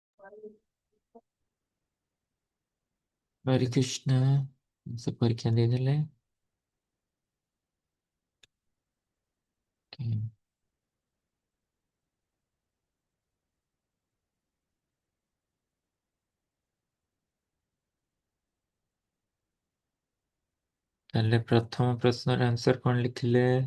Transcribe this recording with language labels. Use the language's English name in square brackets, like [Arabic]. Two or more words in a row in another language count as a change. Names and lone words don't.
[Odia] हरे कृष्ण। ସବ ପରୀକ୍ଷା ଦେ ଦେଲେ। ତାହେଲେ ପ୍ରଥମ ପ୍ରଶ୍ନର ଆନ୍ସର କଣ ଲେଖିଲେ?